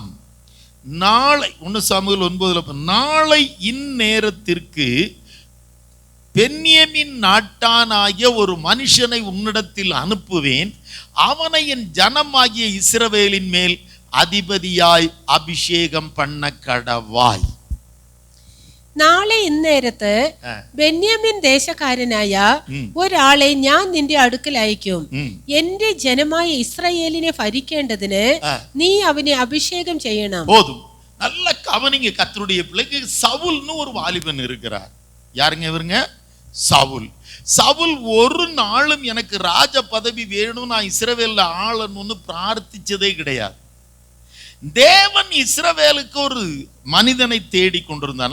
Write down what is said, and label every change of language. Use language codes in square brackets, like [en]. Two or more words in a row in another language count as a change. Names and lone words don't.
[ta] நாளை 1 சாமுவேல் 9 நாளை இந்நேரத்திற்கு பென்யமீன் நாட்டானாகிய ஒரு மனுஷனை உன்னிடத்தில் அனுப்புவேன், அவனை என் ஜனமாகிய இஸ்ரவேலின் மேல் அதிபதியாய் அபிஷேகம் பண்ண கடவாய். [ml] നാളെ ഇന്നേരത്ത് ബെന്യാമിൻ ദേശക്കാരനായ ഒരാളെ ഞാൻ നിന്റെ അടുക്കൽ അയക്കും. എന്റെ ജനമായ ഇസ്രായേലിനെ ഭരിക്കേണ്ടതിന് നീ അവനെ അഭിഷേകം ചെയ്യണം. [ta] போதும். நல்ல கவனிங்க கர்த்தருடைய பிள்ளைக்கு. சவுல்னு ஒரு வாலிபன் இருக்கிறார். யாருங்க இவருங்க? சவுல். சவுல் ஒரு நாளும் எனக்கு ராஜ பதவி வேணும், நான் இஸ்ரவேல்ல ஆளணும்னு பிரார்த்திச்சதே கிடையாது. தேவன் இஸ்ரவேலுக்கு ஒரு மனிதனை தேடி கொண்டிருந்தார்.